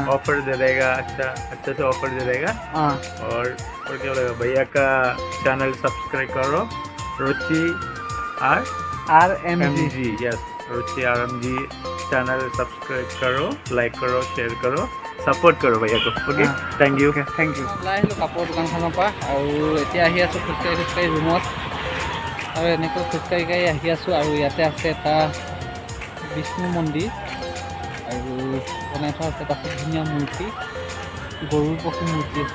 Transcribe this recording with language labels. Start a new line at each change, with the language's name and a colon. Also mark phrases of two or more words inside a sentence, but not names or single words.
Hindi: ऑफर दे देगा, अच्छा से ऑफर दे देगा। हाँ और क्या बोलेगा, भैया का चैनल सब्सक्राइब करो, रुचि RMG। यस, रुचि RMG चैनल सब्सक्राइब करो, लाइक करो, शेयर करो, सपोर्ट करो भैया को।
English: OK, thank you. thank you.
Assamese: ওলাই আহিলোঁ কাপোৰৰ দোকানখনৰ পৰা আৰু এতিয়া আহি আছোঁ খোজকাঢ়ি ৰুমত আৰু এনেকৈ খোজকাঢ়ি আহি আছোঁ। আৰু ইয়াতে আছে এটা বিষ্ণু মন্দিৰ আৰু বনাই থোৱা আছে এটা খুব ধুনীয়া মূৰ্তি, গৰুৰ পশু মূৰ্তি চব।